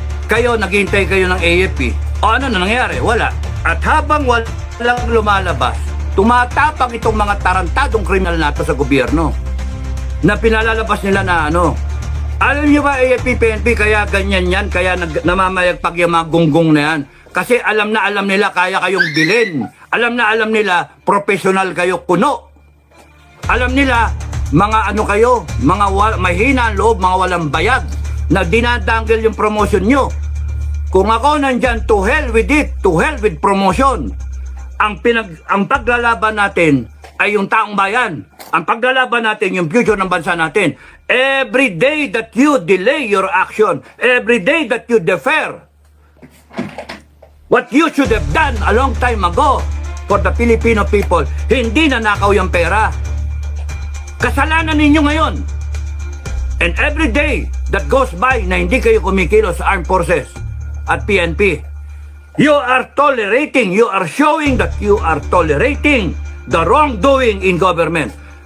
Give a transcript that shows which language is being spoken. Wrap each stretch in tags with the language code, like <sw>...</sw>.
<tl>Kayo, naghihintay kayo ng AFP. O ano na nangyari? Wala. At habang walang lumalabas, tumatapang itong mga tarantadong kriminal nato sa gobyerno na pinalalabas nila na Alam niyo ba, AFP, PNP, kaya ganyan yan, kaya namamayagpag yung mga gunggong na yan. Kasi alam na alam nila kaya kayong bilhin. Alam na alam nila professional kayo kuno. Alam nila mga ano kayo, mga mahina ang loob, mga walang bayag, na dinadanggil yung promotion nyo. Kung ako nandyan,</tl> <en>to hell with it, to hell with promotion.</en> <tl>Ang paglalaban natin ay yung taong bayan. Ang paglalaban natin yung future ng bansa natin.</tl> <en>Every day that you delay your action, every day that you defer what you should have done a long time ago for the Filipino people,</en> <tl>hindi nanakaw yung pera. Kasalanan ninyo ngayon.</tl> <en>And every day that goes by</en> <tl>na hindi kayo kumikilos sa</tl> <en>armed forces at PNP, you are tolerating, you are showing that you are tolerating the wrongdoing in government.</en>